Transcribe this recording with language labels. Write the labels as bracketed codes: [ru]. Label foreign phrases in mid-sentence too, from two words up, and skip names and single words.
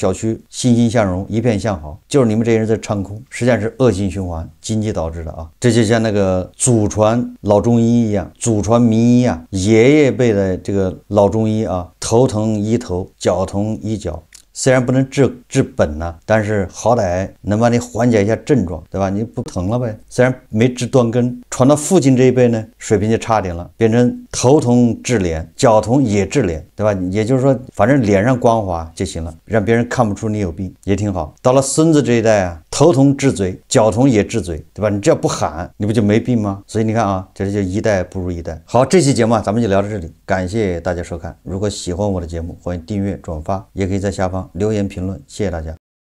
[zh] 小區欣欣向榮，一片向好，就是你們這些人在唱空，實際上是惡性循環，經濟導致的這就像那個祖傳老中醫一樣，祖傳名醫爺爺輩的這個老中醫頭疼醫頭，腳疼醫腳，雖然不能治本但是好歹能幫你緩解一下症狀，對吧？你不疼了唄，雖然沒治斷根。傳到父親這一輩呢，水平就差點了，變成頭疼治臉，腳疼也治臉，對吧？也就是說，反正臉上光滑就行了，讓別人看不出你有病，也挺好。到了孫子這一代頭疼治嘴，腳疼也治嘴，对吧？你只要不喊，你不就沒病嗎？所以你看這就一代不如一代。好，這期節目咱們就聊到這裡，感謝大家收看。如果喜歡我的節目，歡迎訂閱轉發，也可以在下方留言評論，謝謝大家。